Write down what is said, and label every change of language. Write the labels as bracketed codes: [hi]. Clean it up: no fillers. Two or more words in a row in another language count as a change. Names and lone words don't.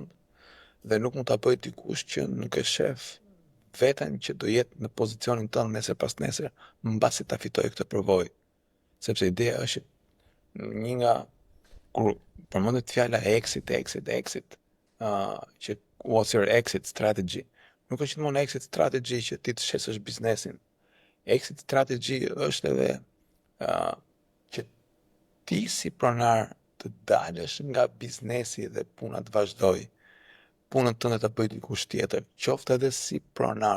[sq] Dhe nuk mund ta bëj dikush që nuk e shef veten që do jetë në pozicionin tënd nesër pas nesër mbasi ta fitojë këtë përvojë. Sepse ideja është një nga kur përmendet fjala exit, që [en] what's your exit strategy? [sq] Nuk është gjithmonë [en] exit strategy [sq] që ti të shesësh biznesin. [en] Exit strategy [sq] është edhe që ti si pronar të dalësh nga biznesi dhe puna të vazhdoj. Punën tënde ta bëj dikush tjetër, qoftë edhe si pronar.